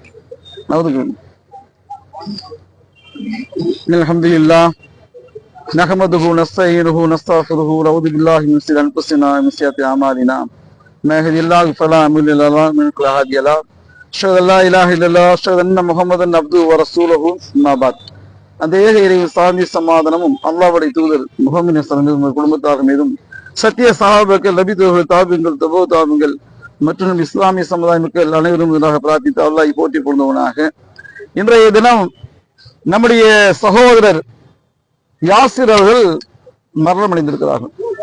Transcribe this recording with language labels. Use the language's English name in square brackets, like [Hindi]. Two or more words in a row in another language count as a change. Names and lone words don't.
[Arabic] الحمد لله نحمده ونستعينه ونستغفره ونعوذ بالله من شرور أنفسنا ومن سيئات أعمالنا من يهده الله فلا مضل له ومن يضلل فلا هادي له أشهد أن لا إله إلا الله وأشهد أن محمدا عبده ورسوله أما بعد. [Tamil] அந்த ஏக இறைவன் சாந்தி சமாதானமும் அல்லாஹ்வுடைய தூதர் முஹம்மது ஸல்லல்லாஹு குடும்பத்தார் மீதும் சத்திய சஹாபாக்கள் நபி தோழர்கள் தாபிங்கள் தபோ தாபிங்கள் மற்றும் இஸ்லாமிய சமுதாய மக்கள் அனைவரும் இதற்காக பிரார்த்தித்து அல்லாஹ் போற்றி கொண்டவனாக இன்றைய தினம் நம்முடைய சகோதரர் யாசிர் அவர்கள் மரணம் அடைந்திருக்கிறார்கள்.